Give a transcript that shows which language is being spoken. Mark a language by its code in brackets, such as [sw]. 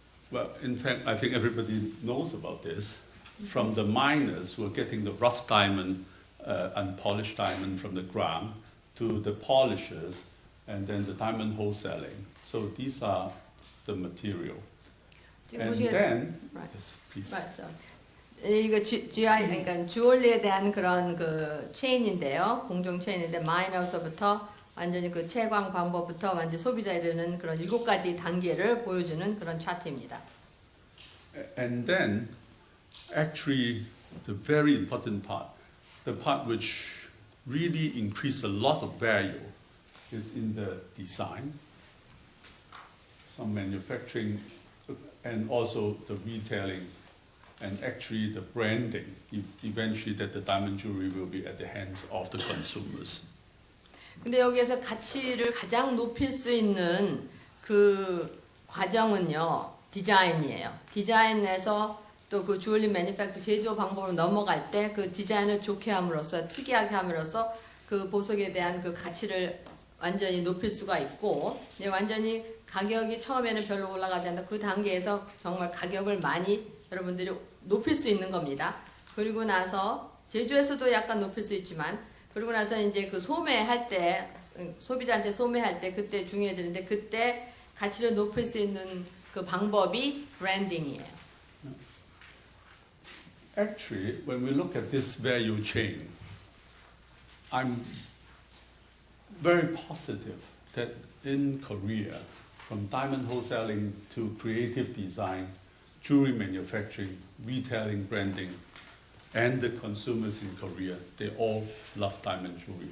[en] Well, in fact, I think everybody knows about this. From the miners who are getting the rough diamond, unpolished diamond from the ground, to the polishers, and then the diamond wholesaling. So these are the material. And then, yes, please. [ko] 이거 그러니까 주얼리에 대한 그런 그 체인인데요. 공정 체인인데 마이너서부터 완전히 그 채광 방법부터 완전 소비자에 이르는 그런 7가지 단계를 보여주는 그런 차트입니다. [en] And then, actually, the very important part, the part which really increase a lot of value, is in the design, some manufacturing, and also the retailing, and actually the branding. Eventually, that the diamond jewelry will be at the hands of the consumers. [ko] 근데 여기에서 가치를 가장 높일 수 있는 그 과정은요, 디자인이에요. 디자인에서 또 그 주얼리 매니팩처 제조 방법으로 넘어갈 때 그 디자인을 좋게 함으로써, 특이하게 함으로써 그 보석에 대한 그 가치를 완전히 높일 수가 있고, 완전히 가격이 처음에는 별로 올라가지 않는다. 그 단계에서 정말 가격을 많이 여러분들이 높일 수 있는 겁니다. 그리고 나서 제조에서도 약간 높일 수 있지만, 그리고 나서 이제 그 소매할 때, 소비자한테 소매할 때 그때 중요해지는데, 그때 가치를 높일 수 있는 그 방법이 브랜딩이에요. [en] Actually, when we look at this value chain, I'm very positive that in Korea, from diamond wholesaling to creative design, jewelry manufacturing, retailing, branding, and the consumers in Korea, they all love diamond jewelry.